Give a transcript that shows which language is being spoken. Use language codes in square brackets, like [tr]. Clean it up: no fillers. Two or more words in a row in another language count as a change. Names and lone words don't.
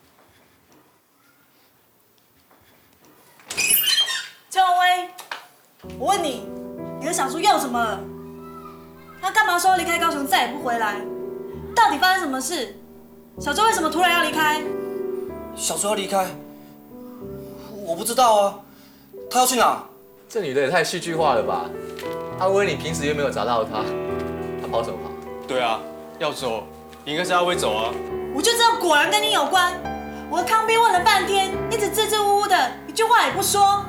[zh] 邱威，我問你，你和小豬又怎麼了？他幹嘛說要離開高雄，再也不回來？到底發生什麼事？小豬為什麼突然要離開？小豬要離開，我不知道啊。他要去哪？這女的也太戲劇化了吧！阿威，你平時又沒有找到他，他跑什麼跑？對啊，要走，應該是阿威走啊。我就知道，果然跟你有關。我和康斌問了半天，一直支支吾吾的，一句話也不說。